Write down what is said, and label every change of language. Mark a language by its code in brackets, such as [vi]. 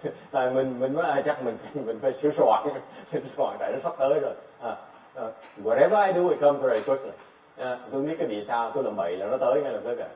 [vi] Tại mình mới chắc mình phải sửa soạn tại nó sắp tới rồi. [en] Whatever I do, it comes very quickly. [vi] Tôi biết cái vì sao tôi làm bậy là nó tới ngay lập tức.